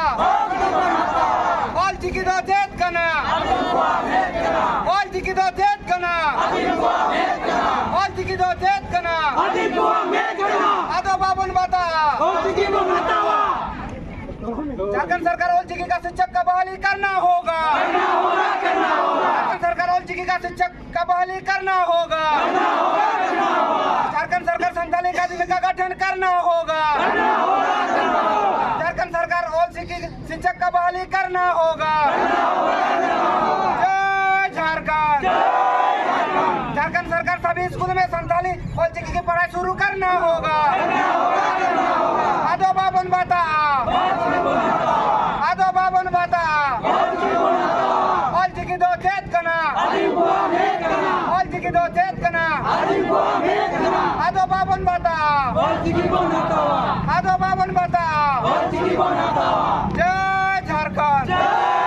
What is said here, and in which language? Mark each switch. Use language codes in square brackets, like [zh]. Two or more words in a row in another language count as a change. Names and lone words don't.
[sat] ऑल चिकिदो जेत कना ऑल चिकिदो जेत कना ऑल चिकिदो जेत कना आदोबा बनबाता [hi] झारखंड सरकार ऑल चिकी का शिक्षक का बहाली करना होगा झारखंड सरकार ऑल चिकी का शिक्षक का बहाली करना होगा झारखंड सरकार संचालक अकादमी का गठन करना होगा झारखंड सरकार ऑल शिक्षक का बहाली करना होगा जय झारखंड झारखंड सरकार सभी स्कूल में संचालित ऑल चिकी की पढ़ाई शुरू करना होगा [sat] आदोबा बनबाता आदोबा बनबाता ऑल चिकी दो चेत कना ऑल चिकी दो चेत कना आदोबा बनबाता आदोबा बनबाता जय झारखंड